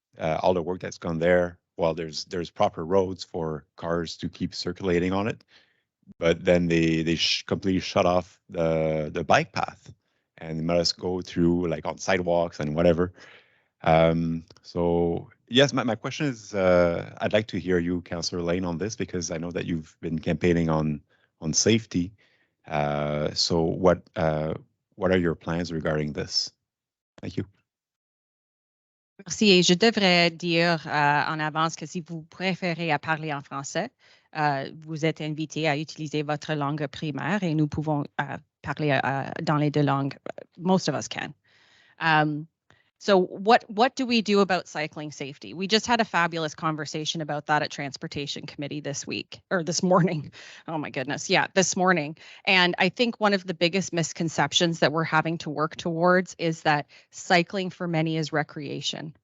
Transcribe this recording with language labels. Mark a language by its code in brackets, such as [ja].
[en] All the work that's gone there, well, there's proper roads for cars to keep circulating on it, but then they completely shut off the bike path and let us go through like on sidewalks and whatever. So yes, my question is, I'd like to hear you, Councillor Lane, on this, because I know that you've been campaigning on safety. So what are your plans regarding this? Thank you. [fr] Merci. Et je devrais dire en avance que si vous préférez à parler en français, vous êtes invité à utiliser votre langue primaire et nous pouvons parler dans les deux langues. [en] Most of us can. So what do we do about cycling safety? We just had a fabulous conversation about that at Transportation Committee this week, or this morning. Oh my goodness. Yeah, this morning. And I think one of the biggest misconceptions that we're having to work towards is that cycling for many is recreation.